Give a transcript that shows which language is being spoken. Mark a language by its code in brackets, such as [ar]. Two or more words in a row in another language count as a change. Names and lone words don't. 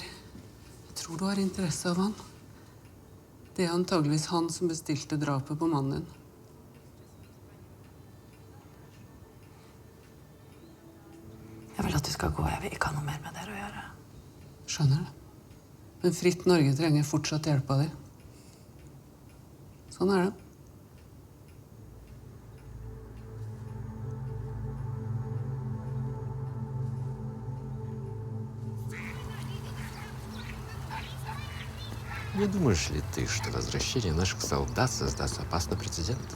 [no] Jeg tror du har interesse av han. Det er antageligvis han som bestilte drapet på mannen din. Jeg vil at du skal gå. Jeg vil ikke ha noe mer med dere å gjøre. Skjønner det. Men Fritt Norge trenger fortsatt hjelp av deg. Sånn er det. [ru] Не думаешь ли ты, что возвращение наших солдат создаст опасный прецедент?